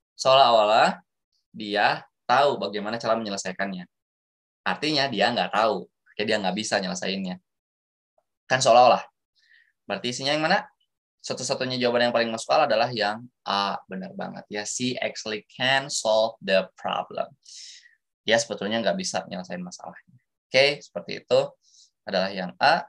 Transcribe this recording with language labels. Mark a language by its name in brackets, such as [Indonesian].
[Indonesian] Seolah-olah dia tahu bagaimana cara menyelesaikannya. Artinya dia nggak tahu, kayak dia nggak bisa nyelesainnya. Kan seolah-olah. Berarti isinya yang mana? Satu-satunya jawaban yang paling masuk akal adalah yang A, benar banget. [English] Ya, she actually can solve the problem. [Indonesian] Dia sebetulnya nggak bisa nyelesain masalahnya. Oke, seperti itu adalah yang A.